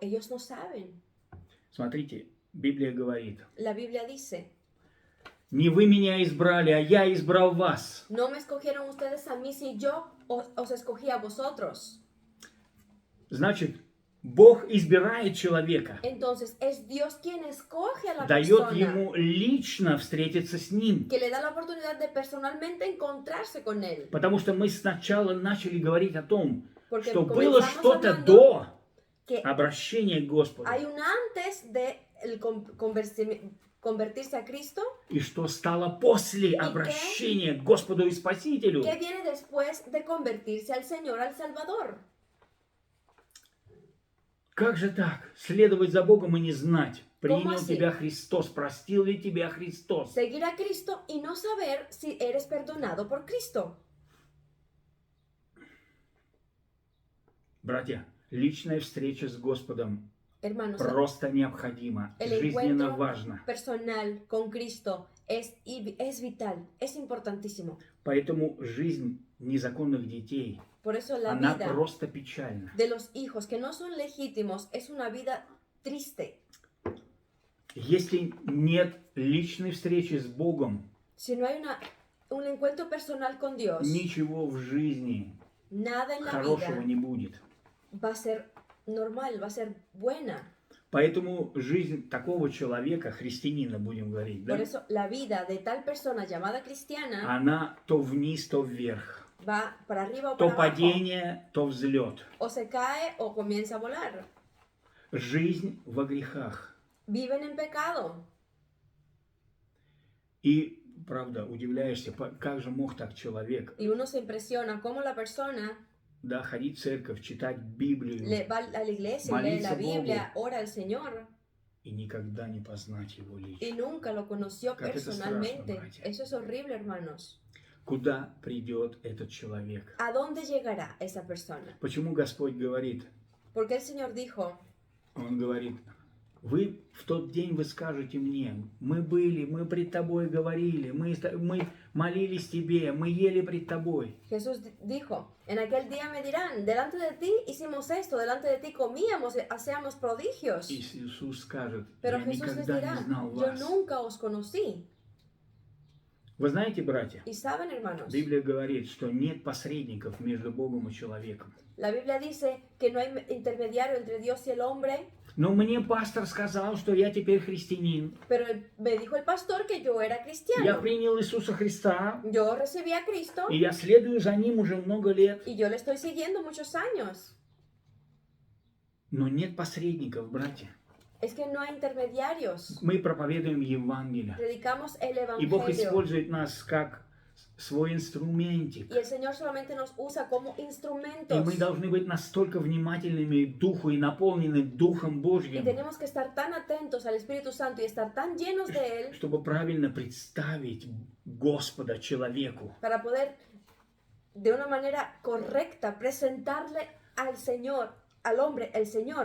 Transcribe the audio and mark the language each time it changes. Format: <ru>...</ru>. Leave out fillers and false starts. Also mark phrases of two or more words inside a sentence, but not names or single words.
<es>Ellos no saben.</es> <ru>Смотрите, Библия говорит,</ru> <es>La Biblia dice,</es> <ru>не вы меня избрали, а я избрал вас.</ru> <es>no me escogieron ustedes a mí, si yo os escogí a vosotros.</es> <ru>Значит, Бог избирает человека,</ru> <es>Entonces es Dios quien escoge a la</es> <ru>дает</ru> <es>persona,</es> <ru>ему лично встретиться с ним.</ru> <es>que le da la oportunidad de personalmente encontrarse con él.</es> <ru>Потому что мы сначала начали говорить о том,</ru> <es>Porque</es> <ru>что было</ru> <es>comenzamos</es> <ru>что-то</ru> <es>hablando</es> <ru>до</ru> <es>que</es> <ru>обращения к Господу,</ru> <es>hay un antes de el convertirse a Cristo,</es> <ru>и что стало после</ru> <es>qué?</es> <ru>обращения к Господу и Спасителю.</ru> <es>que viene después de convertirse al Señor, al Salvador.</es> <ru>Как же так? Следовать за Богом и не знать,</ru> <es>¿Cómo</es> <ru>принял</ru> <es>así?</es> <ru>тебя Христос, простил ли тебя Христос.</ru> <es>Seguir a Cristo y no saber si eres perdonado por Cristo.</es> <ru>Bratья, личная встреча с Господом</ru> <es>Hermanos,</es> <ru>просто необходима,</ru> <es>el</es> <ru>жизненно</ru> <es>encuentro</es> <ru>важно.</ru> <es>personal con Cristo es vital, es importantísimo.</es> <ru>Поэтому жизнь незаконных детей,</ru> <es>Por eso la</es> <ru>она</ru> <es>vida</es> <ru>просто печальна.</ru> <es>de los hijos que no son legítimos es una vida triste.</es> <ru>Если нет личной встречи с Богом,</ru> <es>Si no hay un encuentro personal con Dios,</es> <ru>ничего в жизни</ru> <es>nada en la</es> <ru>хорошего</ru> <es>vida</es> <ru>не будет.</ru> <es>va a ser normal, va a ser buena.</es> <ru>Поэтому жизнь такого человека, христианина, будем говорить, да,</ru> <es>Por eso la vida de tal persona llamada cristiana</es> <ru>она то вниз, то вверх.</ru> <es>va para arriba o</es> <ru>То</ru> <es>para abajo.</es> <ru>падение, то взлет.</ru> <es>O se cae o comienza a volar.</es> <ru>Жизнь во грехах.</ru> <es>Viven en pecado.</es> <ru>И, правда, удивляешься, как же мог так человек,</ru> <es>Y uno se impresiona cómo la persona</es> <ru>да, ходить в церковь, читать Библию</ru> <es>va a la iglesia, lee la Biblia, ora al Señor</es> <ru>и никогда не познать Его</ru> <es>y</es> <ru>лично.</ru> <es>nunca lo conoció</es> <ru>Как это</ru> <es>personalmente.</es> <ru>страшно, братья.</ru> <es>Eso es horrible, hermanos.</es> <ru>Куда придет этот человек?</ru> <es>¿A dónde llegará esa persona?</es> <ru>Почему Господь говорит?</ru> <es>Porque el Señor dijo,</es> <ru>Он говорит, вы в тот день вы скажете мне, мы были, мы пред тобой говорили, мы молились тебе, мы ели пред тобой.</ru> <es>Jesús dijo, en aquel día me dirán, delante de ti hicimos esto, delante de ti comíamos, hacíamos prodigios.</es> <ru>И Иисус скажет,</ru> <es>Pero</es> <ru>я</ru> <es>Jesús les</es> <ru>никогда</ru> <es>dirá,</es> <ru>не знал</ru> <es>yo</es> <ru>вас.</ru> <es>nunca os conocí.</es> <ru>Вы знаете, братья,</ru> <es>Y saben, hermanos,</es> <ru>Библия говорит, что нет посредников между Богом и человеком.</ru> <es>la Biblia dice que no hay intermediario entre Dios y el hombre,</es> <ru>Но мне пастор сказал, что я теперь христианин.</ru> <es>pero me dijo el pastor que yo era</es> <ru>Я</ru> <es>cristiano.</es> <ru>принял Иисуса Христа,</ru> <es>Yo recibí a Cristo</es> <ru>и я следую за Ним уже много лет.</ru> <es>y yo le estoy siguiendo muchos años.</es> <ru>Но нет посредников, братья.</ru> <es>Es que no hay intermediarios.</es> <ru>Мы проповедуем Евангелие.</ru> <es>Predicamos el</es> <ru>И Бог</ru> <es>Evangelio.</es> <ru>использует нас как свой инструментик.</ru> <es>Y el Señor solamente nos usa como</es> <ru>И</ru> <es>instrumentos.</es> <ru>мы должны быть настолько внимательными к Духу и наполнены Духом</ru> <es>Y</es> <ru>Божьим,</ru> <es>tenemos que estar tan atentos al Espíritu Santo y estar tan llenos de Él</es> <ru>чтобы правильно представить Господа человеку.</ru> <es>para poder de una manera correcta presentarle al Señor, al hombre, el Señor.</es>